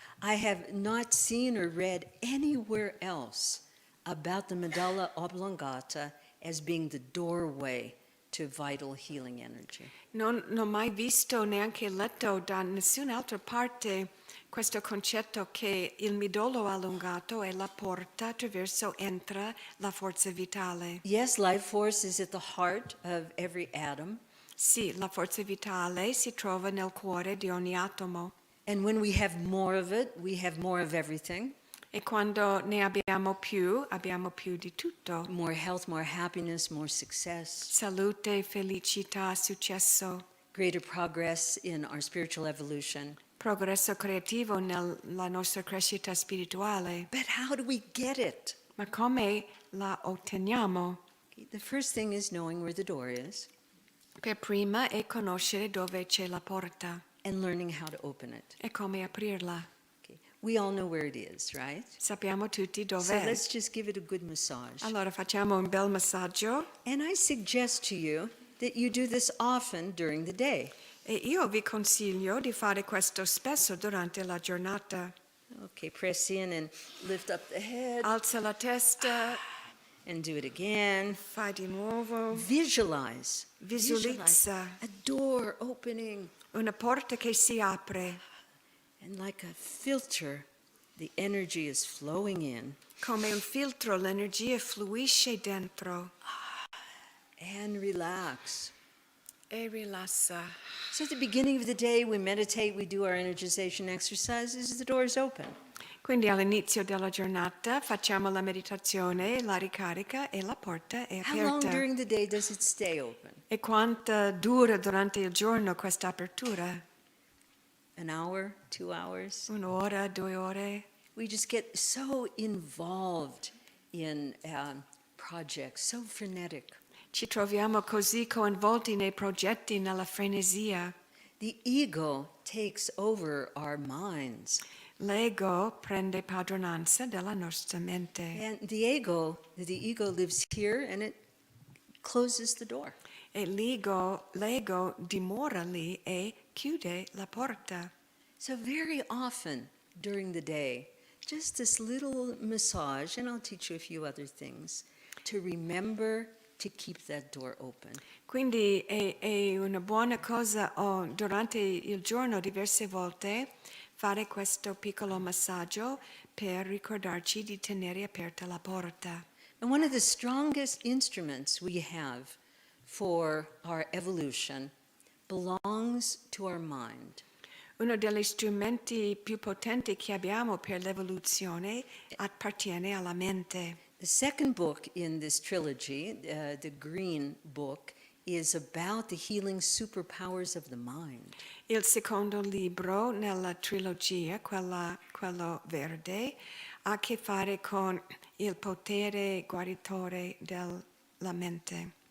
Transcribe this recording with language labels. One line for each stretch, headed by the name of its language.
English: I have not seen or read anywhere else about the medulla oblongata as being the doorway to vital healing energy.
Italian: Non ho mai visto neanche letto da nessun'altra parte questo concetto che il midollo allungato è la porta attraverso entra la forza vitale.
English: Yes, life force is at the heart of every atom.
Italian: Sì, la forza vitale si trova nel cuore di ogni atomo
English: And when we have more of it, we have more of everything.
Italian: e quando ne abbiamo più di tutto.
English: More health, more happiness, more success,
Italian: Salute, felicità, successo,
English: greater progress in our spiritual evolution.
Italian: progresso creativo nella nostra crescita spirituale.
English: But how do we get it?
Italian: Ma come la otteniamo?
English: The first thing is knowing where the door is
Italian: Per prima è conoscere dove c'è la porta
English: and learning how to open it.
Italian: e come aprirla.
English: Okay. We all know where it is, right?
Italian: Sappiamo tutti
English: So
Italian: dov'è.
English: let's just give it a good massage.
Italian: Allora facciamo un bel massaggio
English: And I suggest to you that you do this often during the day.
Italian: e io vi consiglio di fare questo spesso durante la giornata.
English: Okay, press in and lift up the head
Italian: Alza la testa,
English: and do it again.
Italian: fai di nuovo.
English: Visualize.
Italian: Visualizza
English: a door opening.
Italian: una porta che si apre.
English: And like a filter, the energy is flowing in.
Italian: Come un filtro l'energia fluisce dentro
English: And relax.
Italian: e rilassa.
English: So at the beginning of the day, we meditate, we do our energization exercises, the door is open.
Italian: Quindi all'inizio della giornata facciamo la meditazione, la ricarica e la porta è
English: How long
Italian: aperta.
English: during the day does it stay open?
Italian: E quanto dura durante il giorno questa apertura?
English: An hour, 2 hours?
Italian: Un'ora, 2 ore?
English: We just get so involved in projects, so frenetic.
Italian: Ci troviamo così coinvolti nei progetti, nella frenesia.
English: The ego takes over our minds.
Italian: L'ego prende padronanza della nostra mente.
English: And the ego lives here and it closes the door.
Italian: E l'ego dimora lì e chiude la porta.
English: So very often during the day, just this little massage, and I'll teach you a few other things, to remember to keep that door open.
Italian: Quindi è una buona cosa durante il giorno diverse volte fare questo piccolo massaggio per ricordarci di tenere aperta la porta.
English: And one of the strongest instruments we have for our evolution belongs to our mind.
Italian: Uno degli strumenti più potenti che abbiamo per l'evoluzione appartiene alla mente.
English: The second book in this trilogy, the green book, is about the healing superpowers of the mind.
Italian: Il secondo libro nella trilogia, quello verde, ha a che fare con il potere guaritore della mente.